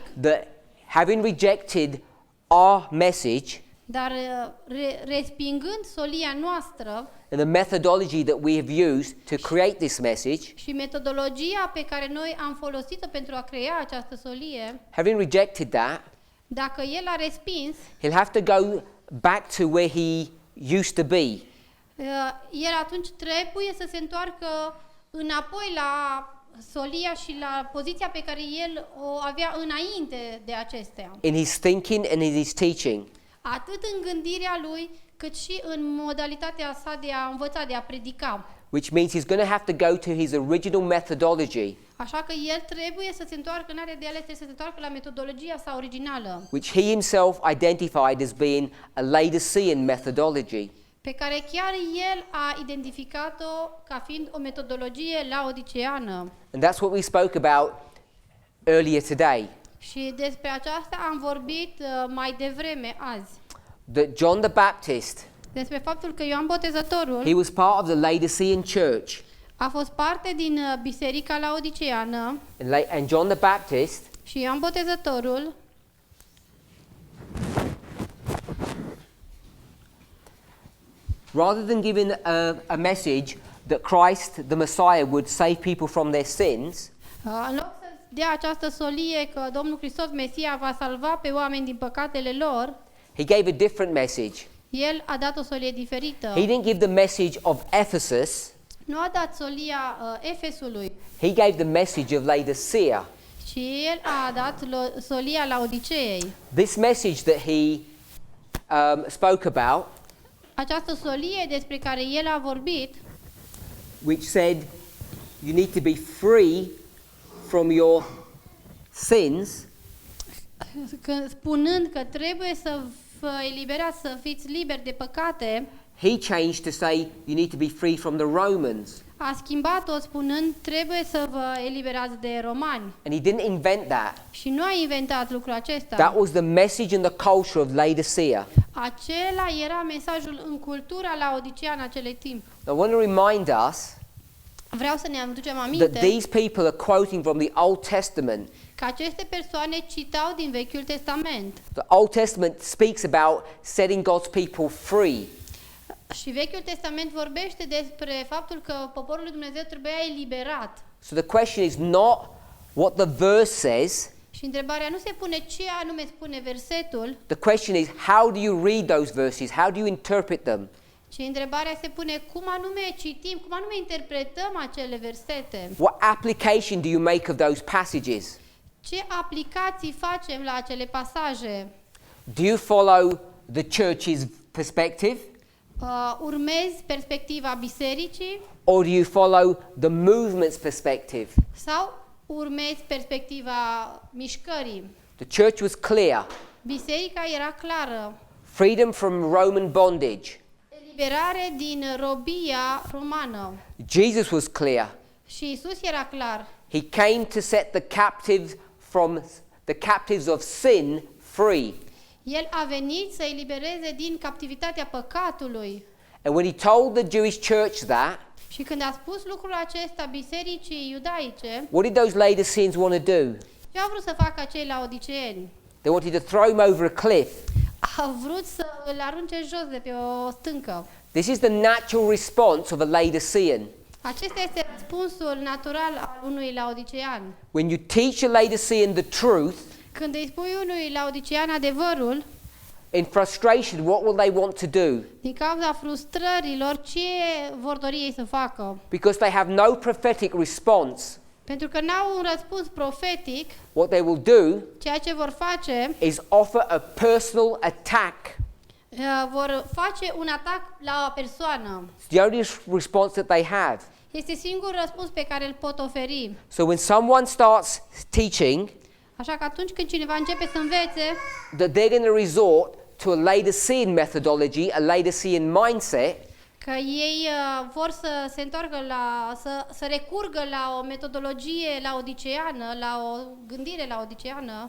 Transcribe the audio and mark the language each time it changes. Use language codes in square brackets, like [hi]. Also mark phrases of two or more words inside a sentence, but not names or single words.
[en] that having rejected our message [ro] dar respingând solia noastră [en] and the methodology that we have used to create this message, [ro] și metodologia pe care noi am folosit-o pentru a crea această solie, [en] having rejected that, [ro] dacă el a respins, [en] he'll have to go back to where he used to be. [ro] el atunci trebuie să se întoarcă înapoi la solia și la poziția pe care el o avea înainte de acestea. [en] In his thinking and in his teaching. [ro] Atât în gândirea lui, cât și în modalitatea sa de a învăța, de a predica. [en] Which means he's going to have to go to his original methodology, [ro] Așa că el trebuie să se întoarcă în area de ales, trebuie să se întoarcă la metodologia sa originală, [en] which he himself identified as being a Laodicean methodology. [ro] pe care chiar el a identificat-o ca fiind o metodologie laodiceană. [en] And that's what we spoke about earlier today. [ro] Și despre aceasta am vorbit mai devreme azi. [en] That John the Baptist, [ro] Despre faptul că Ioan Botezătorul [en] he was part of the Laodicean church. [ro] a fost parte din biserica laodiceană [en] And John the Baptist, [ro] și Ioan Botezătorul [en] rather than giving a message that Christ, the Messiah, would save people from their sins, [ro] în loc să dea această solie că Domnul Hristos Mesia va salva pe oameni din păcatele lor, [en] he gave a different message. [ro] el a dat o solie diferită. [en] He didn't give the message of Ephesus, [ro] Nu a dat solia Efesului, [en] he gave the message of Laodicea. [ro] ci el a dat solia Laodiceei. [en] This message that he spoke about, [ro] Această solie despre care el a vorbit, [en] which said you need to be free from your sins, [ro] spunând că trebuie să vă eliberați, să fiți liberi de păcate, [en] he changed to say you need to be free from the Romans. [ro] a schimbat-o spunând trebuie să vă eliberați de romani. [en] And he didn't invent that. [ro] Și nu a inventat lucrul acesta. [en] That was the message and the culture of Laodicea. [ro] Acela era mesajul în cultura laodiceană acelui timp. [en] I want to remind us [ro] Vreau să ne aducem [en] that [ro] aminte [en] these people are quoting from the Old Testament. [ro] că aceste persoane citau din Vechiul Testament. [en] The Old Testament speaks about setting God's people free. [ro] Și Vechiul Testament vorbește despre faptul că poporul lui Dumnezeu trebuia eliberat. [en] So the question is not what the verse says. [ro] Și întrebarea nu se pune ce anume spune versetul, [en] The question is how do you read those verses? How do you interpret them? [ro] ci întrebarea se pune cum anume citim, cum anume interpretăm acele versete. [en] What application do you make of those passages? [ro] Ce aplicații facem la acele pasaje? [en] Do you follow the church's perspective, [ro] Urmezi perspectiva bisericii [en] or do you follow the movement's perspective? [ro] sau urmezi perspectiva mișcării? [en] The church was clear. [ro] Biserica era clară. [en] Freedom from Roman bondage. [ro] Eliberare din robia romană. [en] Jesus was clear. [ro] Și Isus era clar. [en] He came to set the captives of sin free. [ro] El a venit să elibereze din captivitatea păcatului. [en] And when he told the Jewish church that, [ro] Și când a spus lucrul acesta bisericii iudaice, [en] what did those Laodiceans want to do? [ro] ce au vrut să facă acei laodiceeni? [en] They wanted to throw him over a cliff. [ro] Au vrut să îl arunce jos de pe o stâncă. [en] This is the natural response of a Laodicean. [ro] Acesta este răspunsul natural al unui laodicean. [en] When you teach a Laodicean the truth, [ro] Când îi spui unui laodicean adevărul, [en] in frustration, what will they want to do? [ro] din cauza frustrărilor, ce vor dori ei să facă? [en] Because they have no prophetic response, [ro] Pentru că n-au un răspuns profetic, [en] what they will do [ro] ceea ce vor face, [en] is offer a personal attack. [ro] vor face un atac la o persoană. [en] It's the only response that they have. [ro] Este singurul răspuns pe care îl pot oferi. [en] So when someone starts teaching [ro] Așa că atunci când cineva începe să învețe [en] that they're going to resort to a Laodicean methodology, a Laodicean mindset, [ro] că ei vor să se întoarcă să recurgă la o metodologie laodiceană, la o gândire laodiceană,